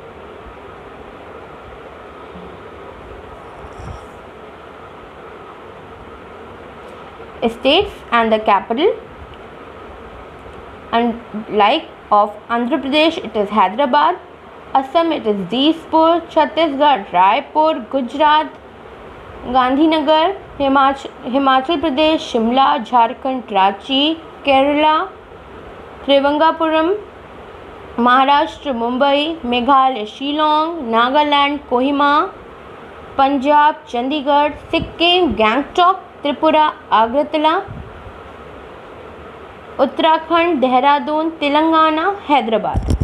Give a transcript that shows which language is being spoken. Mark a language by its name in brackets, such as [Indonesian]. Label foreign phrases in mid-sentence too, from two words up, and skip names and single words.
[English] States and the capital, and like of Andhra Pradesh it is Hyderabad, Assam it is Dispur, Chhattisgarh Raipur, Gujarat Gandhinagar, Himachal Pradesh Shimla, Jharkhand Ranchi, Kerala Trivangapuram, Maharashtra Mumbai, Meghalaya Shillong, Nagaland Kohima, Punjab Chandigarh, Sikkim Gangtok, Tripura Agartala, Uttarakhand Dehradun, Telangana Hyderabad.